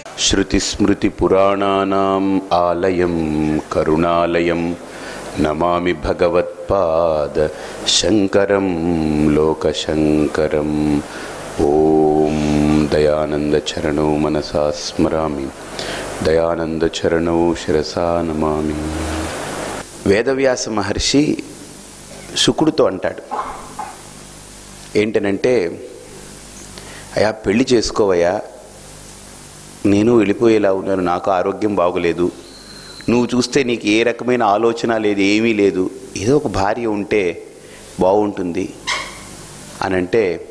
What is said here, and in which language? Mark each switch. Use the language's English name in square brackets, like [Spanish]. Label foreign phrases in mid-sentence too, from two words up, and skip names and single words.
[Sanskrit] श्रुतिस्मृतिपुराणानाम् आलयं करुणालयं नमामि भगवत्पाद शंकरं लोकशंकरम्। ओम दयानंद चरणौ मनसा स्मरामि, दयानंद चरणौ शिरसा नमामि। [Telugu] వేదవ్యాస మహర్షి శుకుడితో అంటాడు ఏంటనంటే, అయ్యా పెళ్లి చేసుకోవయ్యా, నేను వెళ్ళిపోయేలా ఉన్నాను, నాకు ఆరోగ్యం బాగోలేదు, నువ్వు చూస్తే నీకు ఏ రకమైన ఆలోచన లేదు, ఏమీ లేదు, ఏదో ఒక భార్య ఉంటే బాగుంటుంది అని అంటే